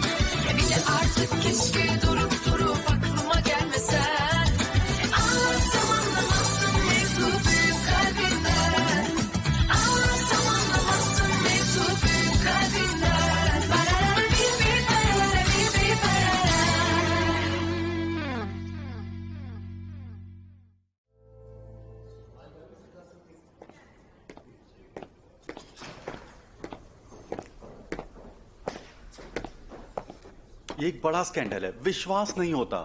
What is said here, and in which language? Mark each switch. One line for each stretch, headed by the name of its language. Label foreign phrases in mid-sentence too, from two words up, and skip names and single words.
Turkish: Bir de artık keşke durup aklıma gelmesen. Anlatsam anlamazsın mevzu büyük kalbinden. Anlatsam anlamazsın mevzu büyük kalbinden. Barara bir barara bir barara.
Hindi: ये एक बड़ा स्कैंडल है, विश्वास नहीं होता।